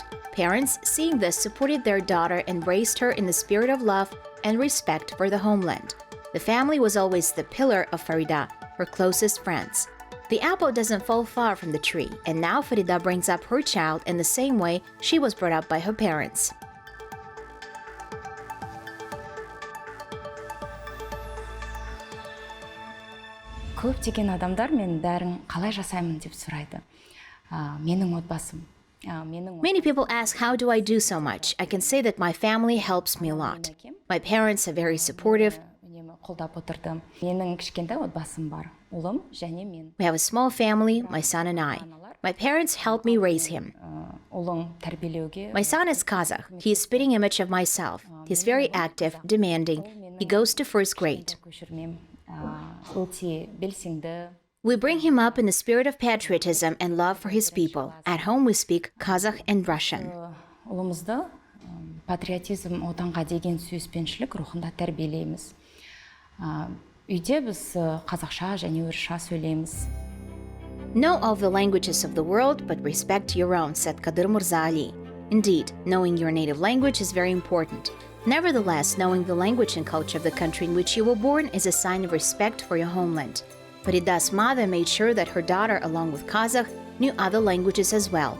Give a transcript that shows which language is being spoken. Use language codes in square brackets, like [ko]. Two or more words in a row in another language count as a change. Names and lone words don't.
[en] Parents, seeing this, supported their daughter and raised her in the spirit of love and respect for the homeland. The family was always the pillar of Farida, her closest friends. The apple doesn't fall far from the tree, and now Farida brings up her child in the same way she was brought up by her parents. [kk] Көптеген адамдар мен бәрін қалай жасаймын деп сұрайды. Менің отбасым. [en] Many people ask, how do I do so much? I can say that my family helps me a lot. My parents are very supportive. We have a small family, my son and I. My parents helped me raise him. My son is Kazakh. He is a spitting image of myself. He's very active, demanding. He goes to first grade. We bring him up in the spirit of patriotism and love for his people. At home we speak Kazakh and Russian. [kk] Патриотизм, отанға деген сүйіспеншілік рухында тәрбиелейміз. Үйде біз қазақша және орысша сөйлейміз. [en] Know all the languages of the world, but respect your own, said Kadir Mirza Ali. Indeed, knowing your native language is very important. Nevertheless, knowing the language and culture of the country in which you were born is a sign of respect for your homeland. Farida's mother made sure that her daughter, along with Kazakh, knew other languages as well.